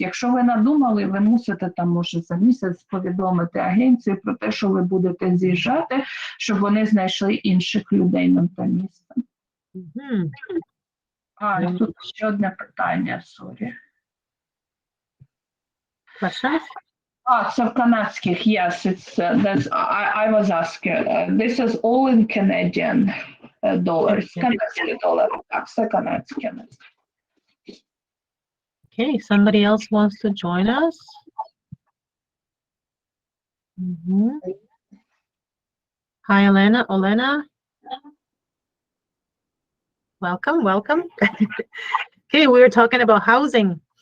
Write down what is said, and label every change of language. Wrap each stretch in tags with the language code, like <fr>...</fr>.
<uk>Якщо ви надумали, ви мусите там, може, за місяць повідомити агенцію про те, що ви будете з'їжджати, щоб вони знайшли інших людей на те місце. Тут ще одне питання, сорі. Це в канадських,</uk> <en>yes, I was asking. This is all in Canadian dollars.</en> <uk>Канадські долари, так, все канадське.</uk> <en>Okay, somebody else wants to join us? Hi, Olena. Welcome. Okay, we were talking about housing.</en>